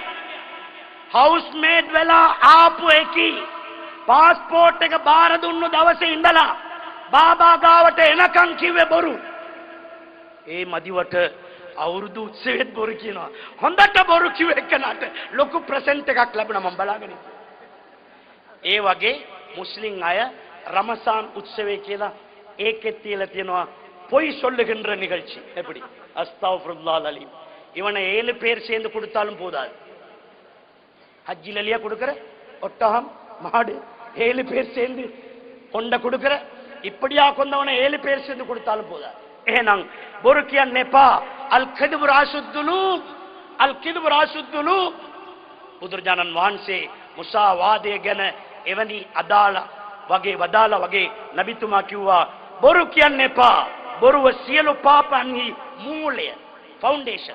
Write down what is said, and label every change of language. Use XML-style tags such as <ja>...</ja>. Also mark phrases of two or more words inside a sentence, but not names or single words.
<si>හවුස් මේඩ් වෙලා ආපු එකී පාස්පෝර්ට් එක බාර දුන්නු දවසේ ඉඳලා බාබා ගාවට එනකන් කිව්වේ බොරු. ඒ මදිවට අවුරුදු උත්සවෙත් බොරු කියනවා. හොඳට බොරු කිව්ව එකනට ලොකු ප්‍රසන්ට් එකක් ලැබුණා මම බලාගෙන ඉන්නවා. ඒ වගේ මුස්ලිම් අය රාමසාන් උත්සවේ කියලා ඒකෙත් තියලා තියෙනවා</si> <ta>பொய் சொல்லுகின்ற நிகழ்ச்சி. எப்படி</ta> <ar>أستغفر الله عليم.</ar> <ta>இவனை 7 பேர் சேர்ந்து கொடுத்தாலும் போதாது. ஹஜ்ஜில இல்லையா கொடுக்கிற ஒட்டகம் மாடு 7 பேர் சேர்ந்து கொண்ட கொடுக்கிற இப்படியா கொண்டவனை 7 பேர் சேர்ந்து கொடுத்தாலும் போதாது.</ta> <si>එහෙනම් බොරු කියන්නේ එපා.</si> <ar>الكذب رأس الذنوب الكذب رأس الذنوب</ar> <si>බුදුරජාණන් වහන්සේ මුසාවාදය ගැන එවැනි අදාළ වගේ වදාලා වගේ නබිතුමා කිව්වා බොරු කියන්න එපා. බොරුව සියලු පාපයන්හි මූලය ෆවුන්ඩේෂන්.</si>